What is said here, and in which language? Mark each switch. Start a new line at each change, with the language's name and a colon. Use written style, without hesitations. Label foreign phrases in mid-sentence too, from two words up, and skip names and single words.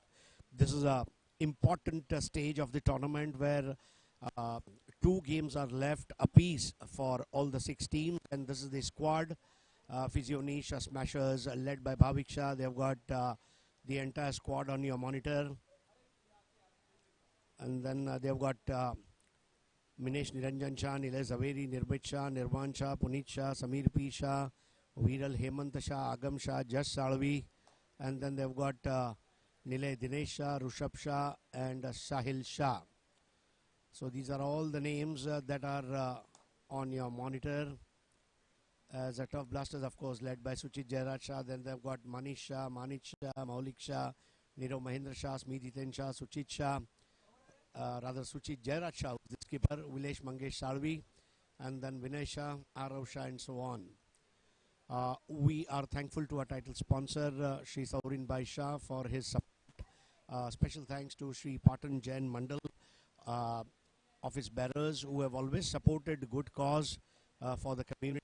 English: This is a important stage of the tournament where two games are left apiece for all the 6 teams, and this is the squad. PHYSIONISH smashers led by Bhavik Shah. They've got the entire squad on your monitor, and then they've got Minesh Niranjan Shah, Nilay Zaveri, Nirbhit Shah, Nirvan Shah, Puneet Shah, Samir P. Shah, Viral Hemant Shah, Agam Shah, Jash Salvi, and then they've got Nilay Dinesh Shah, Rushabh Shah, and Sahil Shah. So these are all the names that are on your monitor. As a Turf Blasters, of course, led by Suchit Jairaj Shah. Then they've got Manish Shah, Manik Shah, Maulik Shah, Nirav Mahendra Shah, Smit Hiten Shah, Suchit Shah, Suchit Jairaj Shah, the skipper, Vilesh Mangesh Salvi, and then Vinay Shah, Arav Shah, and so on. We are thankful to our title sponsor, Shri Saurin Bhai Shah, for his support. Special thanks to Shri Patan Jain Mandal, office bearers, who have always supported good cause for the community.